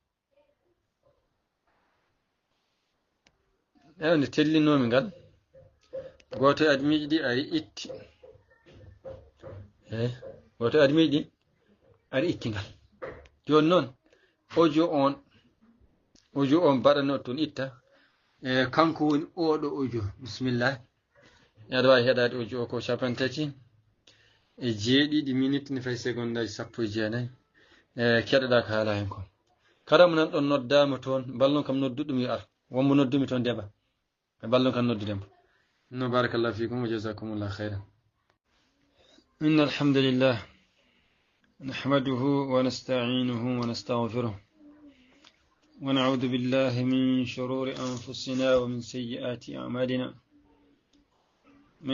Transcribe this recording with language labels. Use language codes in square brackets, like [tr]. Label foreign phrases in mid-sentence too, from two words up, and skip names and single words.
[ff] eyo nde tellinomi ngal goto e admiji ɗi ari itti goto e admiji ɗi ari itti ngal joni noon audio on mbaɗano toon itta kanko woni oɗo audio bisimillah aɗa wawi heɗade audio o ko 37 minutes ne fayi seconde aji 19 keɗoɗa ko haala hen ko kala mo nan ɗon noddama toon ballon kam nodduɗum yo ar wonmo noddumi toon deba e ballon kam noddudemo no [ar] بارك الله فيكم وجزاكم الله خيرا إن الحمد لله نحمده ونستعينه ونستغفره ونعوذ بالله من شرور أنفسنا ومن سيئات أعمالنا من